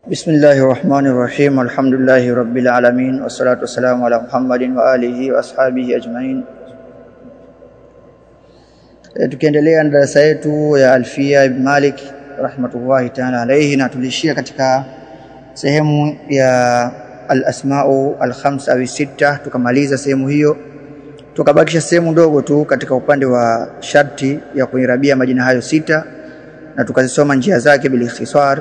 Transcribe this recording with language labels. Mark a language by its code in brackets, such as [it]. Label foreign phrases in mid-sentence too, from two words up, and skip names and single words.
[ar] بسم الله الرحمن الرحيم. الحمد لله رب العالمين والصلاة والسلام على محمد وآله وأصحابه أجمعين. [sw] Tukiendelea na darasa yetu ya Alfia ibn Malik [ar] رحمة الله تعالى عليه, [sw] na tulishia katika sehemu ya [ar] الأسماء الخمسة [sw] au sita. Tukamaliza sehemu hiyo, tukabakisha sehemu ndogo tu katika upande wa sharti ya kuirabia majina hayo sita, na tukazisoma njia zake [ar] بالاختصار.